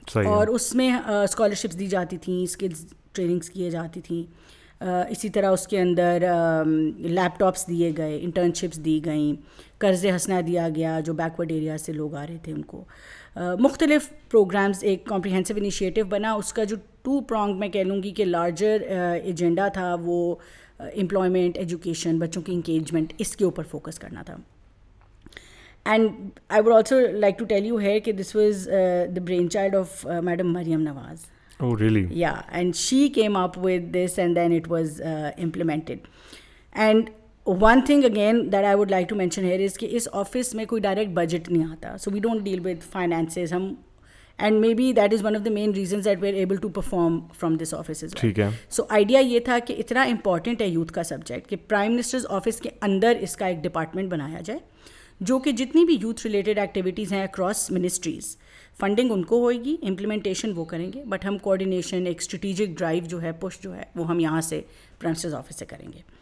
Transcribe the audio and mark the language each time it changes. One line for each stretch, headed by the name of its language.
Urdu: اور اس میں اسکالرشپس دی جاتی تھیں, اسکلز ٹریننگس کیے جاتی تھیں, اسی طرح اس کے اندر لیپ ٹاپس دیے گئے, انٹرنشپس دی گئیں, قرض حسنہ دیا گیا جو بیکورڈ ایریا سے لوگ آ رہے تھے ان کو. مختلف پروگرامز, ایک کمپریہنسو انیشیٹو بنا. اس کا جو 2 pronged میں کہہ لوں گی کہ لارجر ایجنڈا تھا وہ امپلائمنٹ, ایجوکیشن, بچوں کی انگیجمنٹ, اس کے اوپر فوکس کرنا تھا.
English: And I would also like to tell you here that this was the brainchild of Madam Maryam Nawaz. Oh, really? Yeah, and she came up with this and then it was implemented. And one thing again that I would like to mention here is that
Urdu: is office mein koi direct budget nahi aata.
English: So we don't deal with finances. And maybe that is one of the main reasons that we're able to perform from this office as well.
Urdu: ٹھیک ہے. So idea یہ تھا کہ اتنا important ہے youth کا subject کہ Prime Minister's office کے اندر اس کا ایک department بنایا جائے جو کہ جتنی بھی یوتھ ریلیٹڈ ایکٹیویٹیز ہیں اکراس منسٹریز, فنڈنگ ان کو ہوئے گی, امپلیمنٹیشن وہ کریں گے, بٹ ہم کوآرڈینیشن, ایک اسٹریٹجک ڈرائیو جو ہے, پش جو ہے, وہ ہم یہاں سے پرائم منسٹرز آفس سے کریں گے.